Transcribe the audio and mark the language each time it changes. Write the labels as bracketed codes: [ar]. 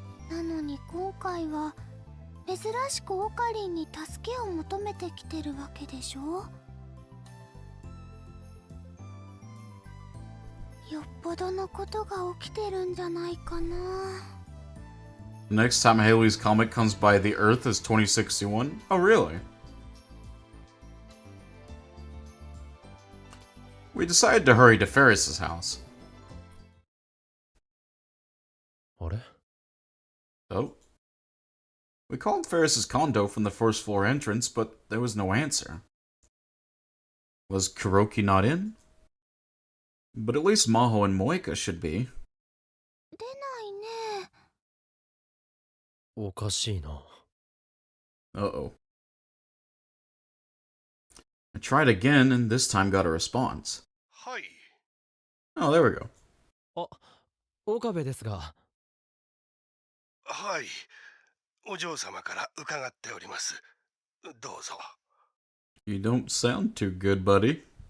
[ja] なのに今回は珍しくオカリンに助けを求めてきてるわけでしょ。よっぽどのことが起きてるんじゃないかな。 [en] Next time Haley's comet comes by the Earth is 2061? Oh, really? We decided to hurry to Ferris's house. [ja] あれ？ [en] Oh? We called Ferris's condo from the first floor entrance, but there was no answer. Was Kuroki not in? But at least Maho and Moeka should be. [ja] 出ないね。おかしいな。 [en] Uh-oh. I tried again, and this time got a response. [ja] はい。 [en] Oh, there we go. [ja] あ、岡部ですが。はい。お嬢様から伺っております。どうぞ。 [en] You don't sound too good, buddy.